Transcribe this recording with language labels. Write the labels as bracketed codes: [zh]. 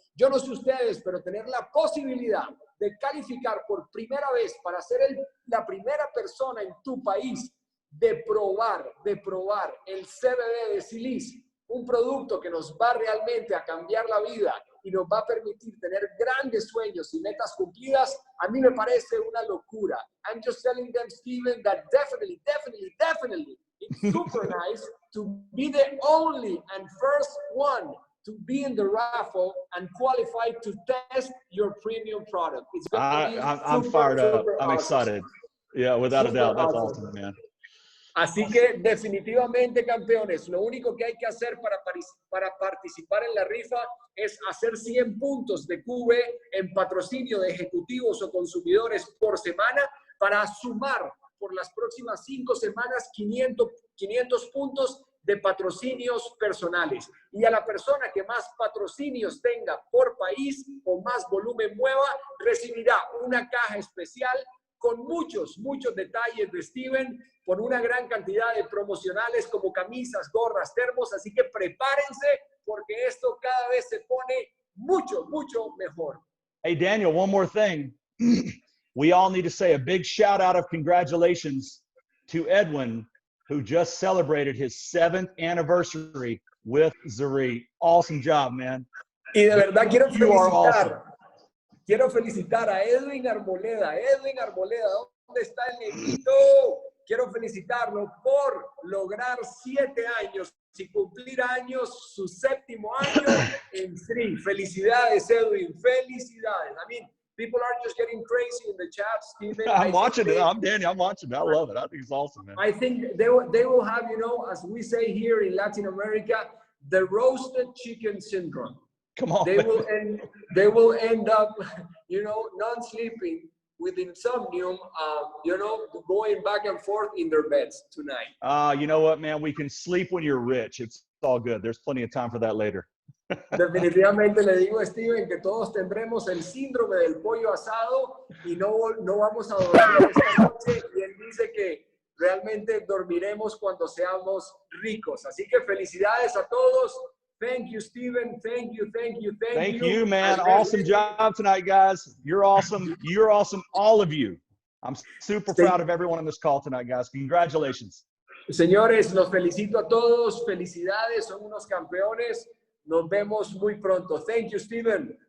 [es] Yo no sé ustedes, pero tener la posibilidad de calificar por primera vez para ser la primera persona en tu país de probar el CBD de Zrii, un producto que nos va realmente a cambiar la vida y nos va a permitir tener grandes sueños y metas cumplidas, a mí me parece una locura. [en] I'm just telling them, Steven, that definitely, it's super nice to be the only and first one to be in the raffle and qualify to test your premium product. It's I'm fired up. I'm excited. Yeah, without a doubt. That's awesome, man. [es] Así que definitivamente, campeones, lo único que hay que hacer para participar en la rifa es hacer 100 puntos de QV en patrocinio de ejecutivos o consumidores por semana para sumar por las próximas 5 semanas 500 puntos de patrocinios personales. Y a la persona que más patrocinios tenga por país o más volumen mueva, recibirá una caja especial con muchos detalles de Steven, por una gran cantidad de promocionales como camisas, gorras, termos, así que prepárense porque esto cada vez se pone mucho mejor. [en] Hey, Daniel, one more thing. We all need to say a big shout out of congratulations to Edwin, who just celebrated his 7th anniversary with Zrii. Awesome job, man. [es] Y de verdad quiero felicitar a Edwin Arboleda. Edwin Arboleda, ¿dónde está el negrito? Quiero felicitarlo por lograr 7 años y cumplir años, su 7º año en Zrii. Felicidades, Edwin. Felicidades. [en] I mean, people are just getting crazy in the chat, Steven. I'm watching it. I'm Danny. I'm watching it. I love it. I think it's awesome, man. I think they will have, as we say here in Latin America, the roasted chicken syndrome. Come on. They will end up, non-sleeping with insomnium, going back and forth in their beds tonight. You know what, man? We can sleep when you're rich. It's all good. There's plenty of time for that later. [es] Definitivamente le digo a Steven que todos tendremos el síndrome del pollo asado y no vamos a dormir esta noche, y él dice que realmente dormiremos cuando seamos ricos. Así que felicidades a todos. [en] Thank you, Steven. Thank you, man. Awesome job tonight, guys. You're awesome. You're awesome, all of you. I'm super proud of everyone on this call tonight, guys. Congratulations. [es] Señores, los felicito a todos. Felicidades, son unos campeones. Nos vemos muy pronto. [en] Thank you, Steven.